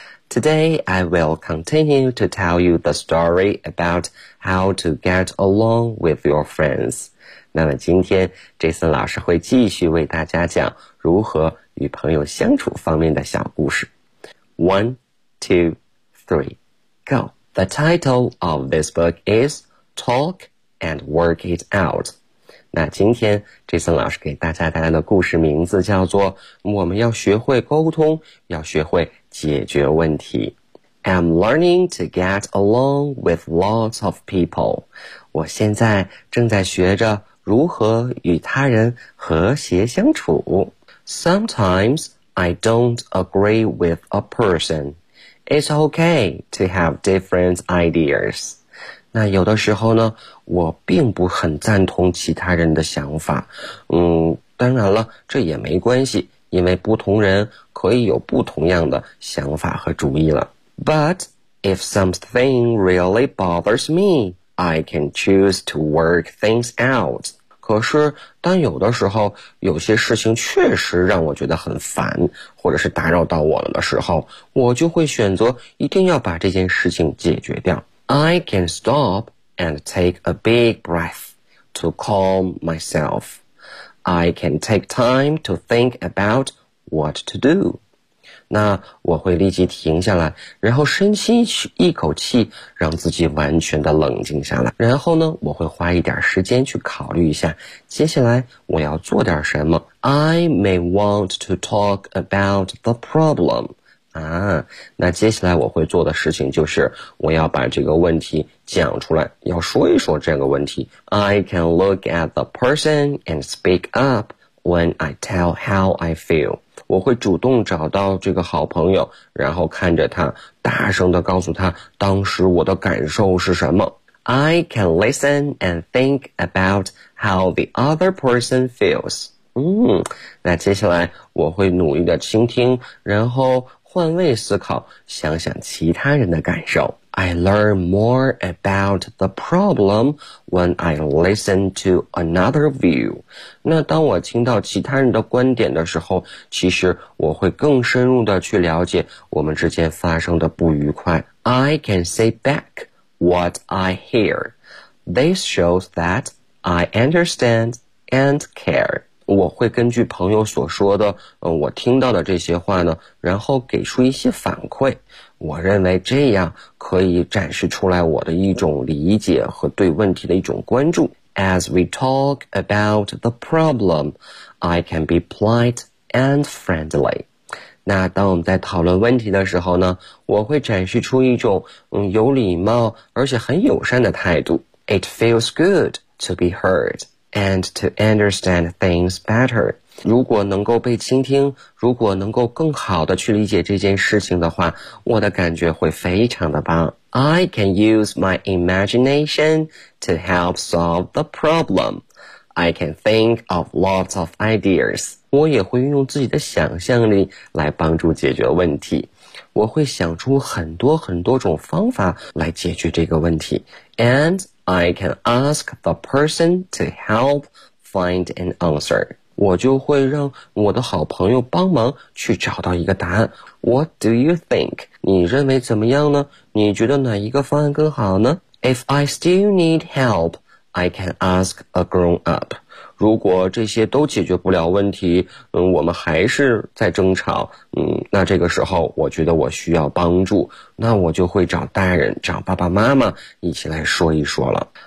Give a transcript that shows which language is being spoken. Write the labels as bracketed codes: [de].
[en] Today I will continue to tell you the story about how to get along with your friends. [zh] 那么今天 Jason 老师会继续为大家讲如何与朋友相处方面的小故事。 [en] 1, 2, 3, go. The title of this book is Talk and Work It Out. [zh] 那今天Jason老师给大家带来的故事名字叫做我们要学会沟通，要学会解决问题。 [en] I'm learning to get along with lots of people. [zh] 我现在正在学着如何与他人和谐相处。 [en] Sometimes I don't agree with a person. It's okay to have different ideas. [zh] 那有的时候呢，我并不很赞同其他人的想法。当然了，这也没关系，因为不同人可以有不同样的想法和主意了。 [en] But if something really bothers me, I can choose to work things out. [zh] 可是，当有的时候，有些事情确实让我觉得很烦，或者是打扰到我了的时候，我就会选择一定要把这件事情解决掉。 [en] I can stop and take a big breath to calm myself. I can take time to think about what to do. [zh] 那我会立即停下来，然后深吸一口气，让自己完全的冷静下来。然后呢，我会花一点时间去考虑一下，接下来我要做点什么。 [en] I may want to talk about the problem. [zh] 那接下来我会做的事情就是我要把这个问题讲出来，要说一说这个问题。 [en] I can look at the person and speak up when I tell how I feel. [zh] 我会主动找到这个好朋友，然后看着他大声地告诉他当时我的感受是什么。 [en] I can listen and think about how the other person feels. [zh] 那接下来我会努力的倾听，然后换位思考，想想其他人的感受。 [en] I learn more about the problem when I listen to another view. [zh] 那当我听到其他人的观点的时候，其实我会更深入的去了解我们之间发生的不愉快。 [en] I can say back what I hear. This shows that I understand and care. [zh] 我会根据朋友所说的我听到的这些话呢，然后给出一些反馈。我认为这样可以展示出来我的一种理解和对问题的一种关注。 [en] As we talk about the problem, I can be polite and friendly. [zh] 那当我们在讨论问题的时候呢，我会展示出一种有礼貌而且很友善的态度。 [en] It feels good to be heard. And to understand things better. [zh] 如果能够被倾听，如果能够更好的去理解这件事情的话，我的感觉会非常的棒。 [en] I can use my imagination to help solve the problem. I can think of lots of ideas. [zh] 我也会运用自己的想象力来帮助解决问题。我会想出很多很多种方法来解决这个问题。 [en] And I can ask the person to help find an answer. [zh] 我就会让我的好朋友帮忙去找到一个答案。 [en] What do you think? [zh] 你认为怎么样呢？你觉得哪一个方案更好呢？ [en] If I still need help, I can ask a grown up. [zh] 如果这些都解决不了问题，我们还是在争吵，那这个时候我觉得我需要帮助，那我就会找大人，找爸爸妈妈一起来说一说了。